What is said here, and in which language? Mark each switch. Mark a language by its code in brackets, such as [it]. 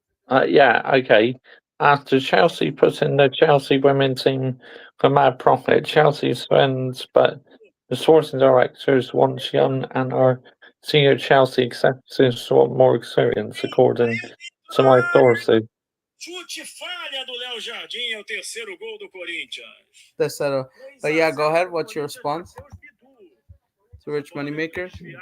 [en] Yeah, okay. After Chelsea put in the Chelsea women's team for mad profit, Chelsea spends, but the sporting directors want young and our senior Chelsea executives want more experience, according to my sources. [pt] Chute falha do Léo Jardim é o terceiro gol do Corinthians. Terceiro. [en] But yeah, go ahead. What's your response to Rich Moneymakers?